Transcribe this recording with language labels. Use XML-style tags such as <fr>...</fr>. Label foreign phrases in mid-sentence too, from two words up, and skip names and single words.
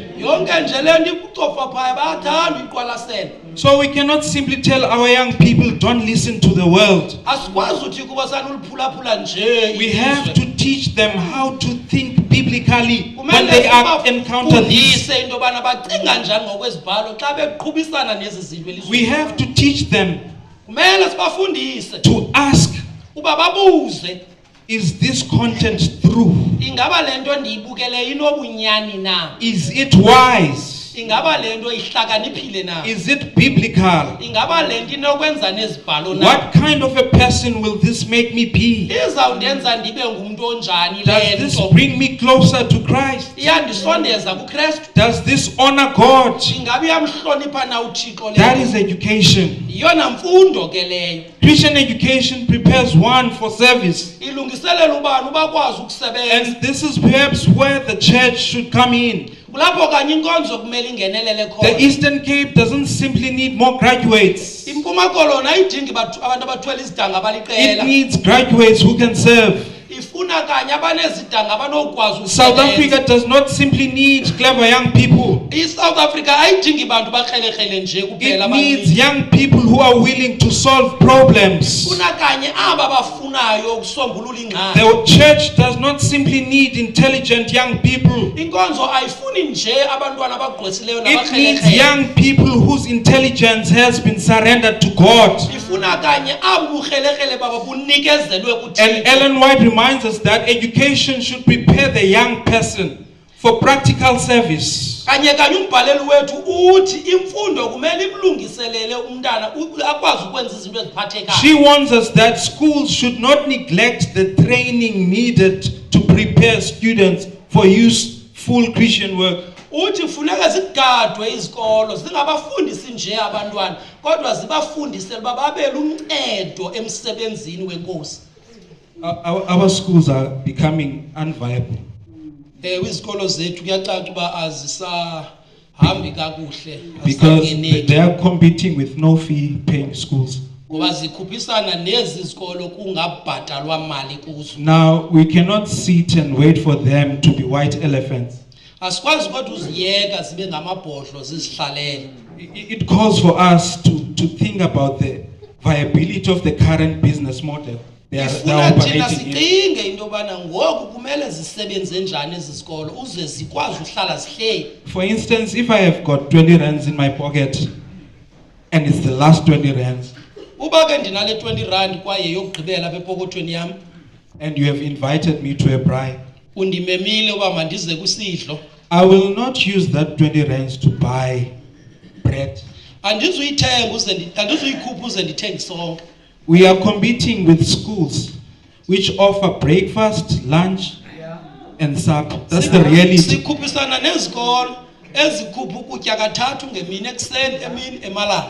<xh>Yonke nje lento icofa phaya bayathanda uyiqwalasela.</xh> <en>So we cannot simply tell our young people, don't listen to the world.</en> <xh>Asikwazi uthi kuba sanuliphulaphula nje.</xh> <en>We have to teach them how to think biblically when they encounter this.</en> <xh>Kumele into bana bacinga njani ngokwezibhalo xa beqhubisana nezi zinto elizweni.</xh> <en>We have to teach them</en> <xh>Kumele sibafundise</xh> <en>to ask,</en> <xh>uba babuze,</xh> <en>is this content true?</en> <xh>ingaba lento ndiyibukeleyo inobunyani na?</xh> <en>Is it wise?</en> <xh>ingaba lento ihlakaniphile na</xh> <en>Is it biblical?</en> <xh>ingaba lento inokwenza nezibhalo na</xh> <en>What kind of a person will this make me be?</en> <xh>izawundenza ndibe ngumuntu onjani</xh> <en>Does</en> <xh>le</xh> <en>this</en> <xh>nto</xh> <en>bring me closer to Christ?</en> <xh>iyandisondeza kuKristu</xh> <en>Does this honor God?</en> <xh>ingabe iyamhlonipha na uThixo</xh> <en>That</en> <xh>le</xh> <en>is education.</en> <xh>iyona mfundo ke leyo</xh> <en>Christian education prepares one for service.</en> <xh>ilungiselela ubani ubakwazi ukusebenza</xh> <en>And this is perhaps where the church should come in.</en> <xh>kulapho kanye inkonzo kumele ingenelele</xh> <en>The</en> <xh>khona</xh> <en>Eastern Cape doesn't simply need more graduates.</en> <xh>impuma kolona ayidingi abantu abathwele izidanga</xh> <en>It</en> <xh>abaliqela</xh> <en>needs graduates who can serve.</en> <xh>ifuna kanye abanezidanga abanokwazi</xh> <en>South</en> <xh>ukusebenza</xh> <en>Africa does not simply need clever young people.</en> <xh>iSouth Africa ayidingi bantu bakrelekrele nje kuphela</xh> <en>It needs</en> <xh>abaninzi</xh> <en>young people who are willing to solve problems.</en> <xh>funa kanye aba bafunayo ukusombulula ingxaki</xh> <en>The church does not simply need intelligent young people.</en> <xh>inkonzo ayifuni nje abantwana abagqwesileyo</xh> <en>It needs</en> <xh>nabakrelekrele</xh> <en>young people whose intelligence has been surrendered to God.</en> <xh>ifuna kanye abo bukrelekrele baba bunikezelwe</xh> <en>And</en> <xh>kuThixo</xh> <en>Ellen White reminds us that education should prepare the young person for practical service.</en> <xh>kanye umbhaleli wethu uthi imfundo kumele imlungiselele umntana akwazi ukwenza izinto eziphathekayo</xh> <en>She warns us that schools should not neglect the training needed to prepare students for useful Christian work.</en> <xh>uthi kufuneka zigadwe izikolo zingabafundisi nje abantwana kodwa zibafundise uba babe luncedo emsebenzini wenkosi</xh> <en>Our schools are becoming unviable</en> <xh>izikolo zethu kuyacaca uba azisahambi kakuhle</xh> <en>because</en> <xh>azisangeneki</xh> <en>they are competing with no fee paying schools.</en> <xh>ngoba zikhuphisana nezi zikolo kungabhatalwa mali kuzo</xh> <en>Now, we cannot sit and wait for them to be white elephants.</en> <xh>asikwazi kodwa uziyeka zibe ngamabhodlo zizihlalele</xh> <en>It calls for us to think about the viability of the current business model they are</en> <xh>ifuna thina</xh> <en>operating in.</en> <xh>sicinge into yobana ngoku kumele zisebenze njani ezi zikolo uze zikwazi uhlala zihleli</xh> <en>For instance, if I have got 20 rands in my pocket and it's the last 20 rands,</en> <xh>uba ke ndinale 20 rand kwaye yokugqibela apha epokothweni yam</xh> <en>and you have invited me to a braai,</en> <xh>undimemile uba mandize kwisidlo</xh> <en>I will not use that 20 rands to buy bread.</en> <xh>andizuyithenga andizuyikhupha uze ndithenge sonke</xh> <en>We are competing with schools which offer breakfast, lunch, and supper. That's the reality.</en> <xh>sikhuphisana nezikolo ezikhupha ukutya kathathu ngemini ekuseni emini emalanga</xh>